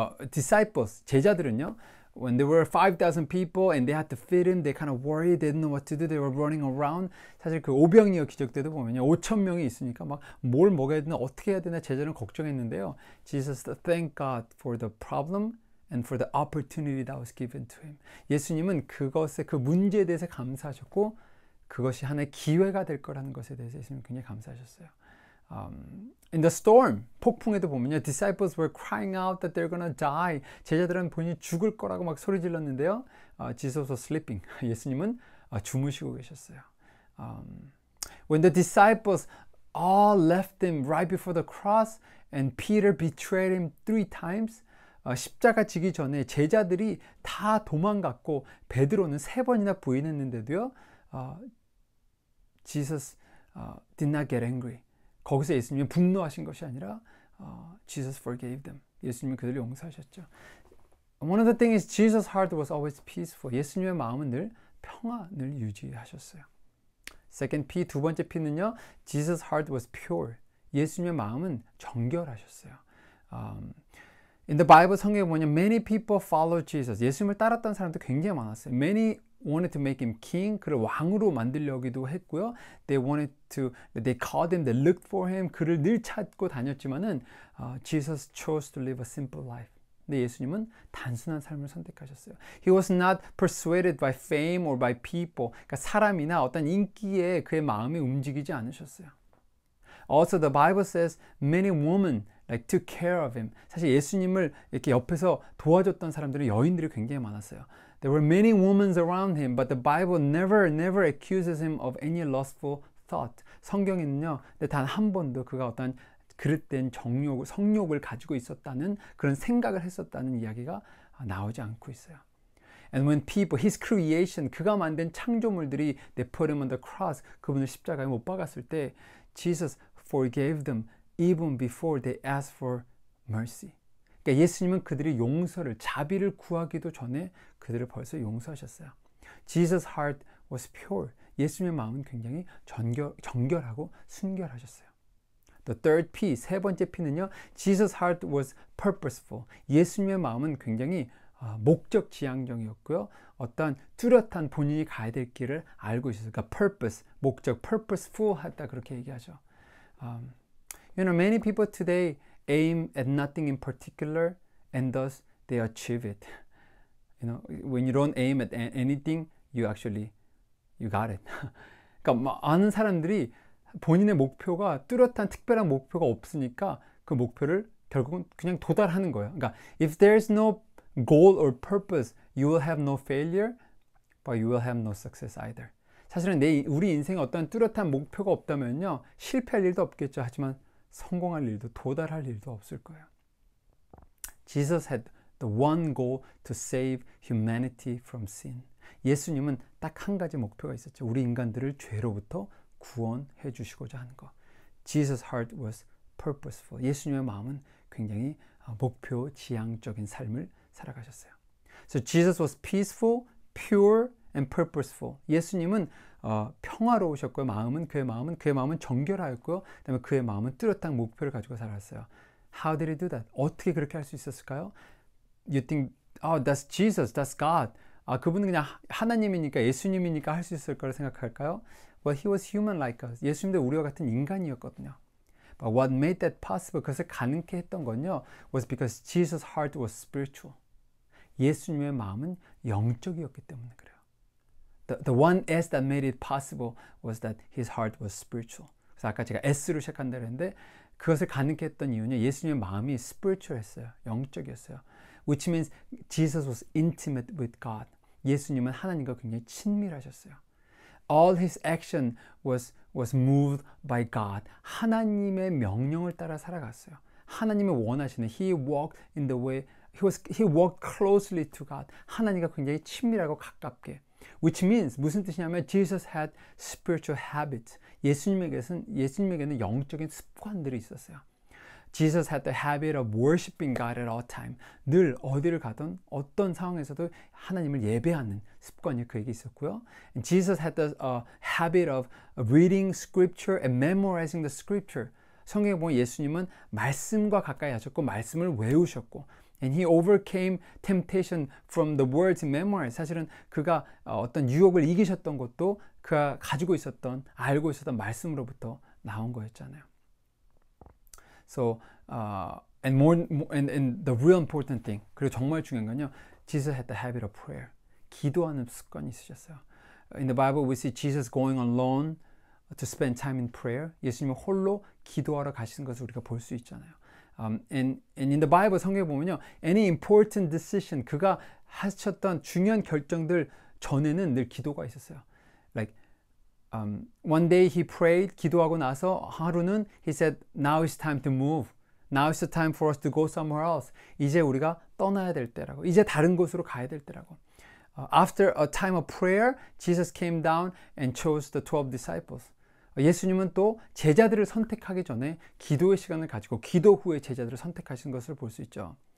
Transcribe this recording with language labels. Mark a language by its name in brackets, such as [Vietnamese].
[English] Disciples, [Korean] 제자들은요, [English] when there were 5,000 people and they had to feed him, they kind of worried, they didn't know what to do, they were running around. [Korean] 사실 그 오병이어 기적 때도 보면요, 5,000명이 있으니까 막 뭘 먹어야 되나, 어떻게 해야 되나 제자는 걱정했는데요. [English] Jesus thank God for the problem and for the opportunity that was given to him. [Korean] 예수님은 그것에, 그 문제에 대해서 감사하셨고 그것이 하나의 기회가 될 거라는 것에 대해서 예수님은 굉장히 감사하셨어요. [English] In the storm, [Korean] 폭풍에도 보면요, [English] disciples were crying out that they're gonna die. [Korean] 제자들은 본인이 죽을 거라고 막 소리 질렀는데요. [English] Jesus was sleeping. [Korean] 예수님은 주무시고 계셨어요. [English] When the disciples all left him right before the cross and Peter betrayed him 3 times. [Korean] 십자가 지기 전에 제자들이 다 도망갔고 베드로는 3번이나 부인했는데도요. [English] Jesus did not get angry. [Korean] 거기서 예수님이 분노하신 것이 아니라 [English] Jesus forgave them. [Korean] 예수님이 그들을 용서하셨죠. [English] One of the things is Jesus' heart was always peaceful. [Korean] 예수님의 마음은 늘 평안을 유지하셨어요. [English] Second P, [Korean] 두 번째 P는요. [English] Jesus' heart was pure. [Korean] 예수님의 마음은 정결하셨어요. [English] In the Bible [Korean] 성경에 보면 [English] many people followed Jesus. [Korean] 예수님을 따랐던 사람도 굉장히 많았어요. [English] Many wanted to make him king. [Korean] 그를 왕으로 만들려기도 했고요. [English] They called him, they looked for him. [Korean] 그를 늘 찾고 다녔지만은 [English] Jesus chose to live a simple life. [Korean] 근데 예수님은 단순한 삶을 선택하셨어요. [English] He was not persuaded by fame or by people. [Korean] 그러니까 사람이나 어떤 인기에 그의 마음이 움직이지 않으셨어요. [English] Also, the Bible says many women took care of him. [Korean] 사실 예수님을 이렇게 옆에서 도와줬던 사람들은 여인들이 굉장히 많았어요. [English] There were many women around him, but the Bible never accuses him of any lustful thought. [Korean] 성경에는요, 단 한 번도 그가 어떤 그릇된 성욕을 가지고 있었다는 그런 생각을 했었다는 이야기가 나오지 않고 있어요. [English] And when people, his creation, [Korean] 그가 만든 창조물들이 [English] they put him on the cross, [Korean] 그분을 십자가에 못 박았을 때 [English] Jesus forgave them even before they asked for mercy. [Korean] 그러니까 예수님은 그들이 용서를, 자비를 구하기도 전에 그들을 벌써 용서하셨어요. [English] Jesus' heart was pure. [Korean] 예수님의 마음은 굉장히 정결하고 순결하셨어요. [English] The third P, [Korean] 세 번째 P는요. [English] Jesus' heart was purposeful. [Korean] 예수님의 마음은 굉장히 목적 지향적이었고요. 어떤 뚜렷한 본인이 가야 될 길을 알고 있었어요. 그러니까 purpose, 목적, purposeful 하다 그렇게 얘기하죠. [English] You know, many people today aim at nothing in particular and thus they achieve it. You know, when you don't aim at anything, you got it. [Korean] 그러니까 많은 사람들이 본인의 목표가 뚜렷한 특별한 목표가 없으니까 그 목표를 결국은 그냥 도달하는 거예요. 그러니까 [English] if there's no goal or purpose, you will have no failure, but you will have no success either. [Korean] 사실은 우리 인생에 어떤 뚜렷한 목표가 없다면요, 실패할 일도 없겠죠. 하지만 성공할 일도, 도달할 일도 없을 거예요. [English] Jesus had the one goal to save humanity from sin. [Korean] 예수님은 딱 한 가지 목표가 있었죠. 우리 인간들을 죄로부터 구원해 주시고자 하는 것. [English] Jesus' heart was purposeful. [Korean] 예수님의 마음은 굉장히 목표 지향적인 삶을 살아가셨어요. [English] So Jesus was peaceful, pure, and purposeful. [Korean] 예수님은 평화로우셨고요. 그의 마음은 정결하였고요. 그다음에 그의 마음은 뚜렷한 목표를 가지고 살았어요. [English] How did he do that? [Korean] 어떻게 그렇게 할 수 있었을까요? [English] You think, oh, that's Jesus, that's God. [Korean] 그분은 그냥 하나님이니까, 예수님이니까 할 수 있을 거라 생각할까요? [English] Well, he was human like us. [Korean] 예수님도 우리와 같은 인간이었거든요. [English] But what made that possible, [Korean] 그것을 가능케 했던 건요, [English] was because Jesus' heart was spiritual. [Korean] 예수님의 마음은 영적이었기 때문에 그래요. [English] The one S that made it possible was that his heart was spiritual. [Korean] 그래서 아까 제가 S로 시작한다 그랬는데 그것을 가능케 했던 이유는 예수님의 마음이 spiritual했어요. 영적이었어요. [English] Which means Jesus was intimate with God. [Korean] 예수님은 하나님과 굉장히 친밀하셨어요. [English] All his action was moved by God. [Korean] 하나님의 명령을 따라 살아갔어요. 하나님의 원하시는 [English] He walked in the way He walked closely to God. [Korean] 하나님과 굉장히 친밀하고 가깝게. [English] Which means [Korean] 무슨 뜻이냐면 [English] Jesus had spiritual habits. [Korean] 예수님에게는 영적인 습관들이 있었어요. [English] Jesus had the habit of worshiping God at all time. [Korean] 늘 어디를 가든 어떤 상황에서도 하나님을 예배하는 습관이 그에게 있었고요. [English] And Jesus had the habit of reading scripture and memorizing the scripture. [Korean] 성경에 보면 예수님은 말씀과 가까이 하셨고 말씀을 외우셨고 [English] And he overcame temptation from the words he memorized. [Korean] 사실은 그가 어떤 유혹을 이기셨던 것도 그가 가지고 있었던, 알고 있었던 말씀으로부터 나온 거였잖아요. [English] So, and the real important thing, [Korean] 그리고 정말 중요한 건요, [English] Jesus had the habit of prayer. [Korean] 기도하는 습관이 있으셨어요. [English] In the Bible, we see Jesus going alone to spend time in prayer. [Korean] 예수님이 홀로 기도하러 가시는 것을 우리가 볼 수 있잖아요. [English] And in the Bible [Korean] 성경에 보면요, [English] any important decision, [Korean] 그가 하셨던 중요한 결정들 전에는 늘 기도가 있었어요. [English] Like one day he prayed, [Korean] 기도하고 나서 하루는 [English] he said, now it's time to move. Now is the time for us to go somewhere else. [Korean] 이제 우리가 떠나야 될 때라고. 이제 다른 곳으로 가야 될 때라고. [English] After a time of prayer, Jesus came down and chose the 12 disciples. [Korean] 예수님은 또 제자들을 선택하기 전에 기도의 시간을 가지고 기도 후에 제자들을 선택하신 것을 볼 수 있죠.